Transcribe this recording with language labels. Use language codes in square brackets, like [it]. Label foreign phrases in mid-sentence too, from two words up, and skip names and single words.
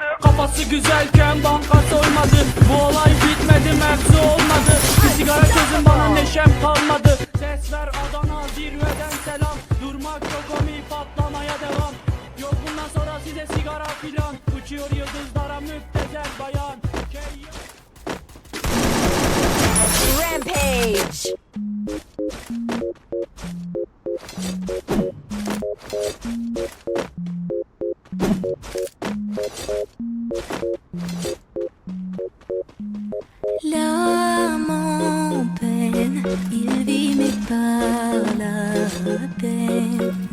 [tr] Kafası güzelken banka soymadı. Bu olay bitmedi mevzu olmadı. Bir sigara çözün bana neşem kalmadı. Ses ver Adana zirveden selam. Durmak yok omi patlamaya devam. Yok bundan sonra size sigara filan. Uçuyor yıldızlara müptezel bayan. Rampage. [fr] L'âme en peine, il vit mais par la peine.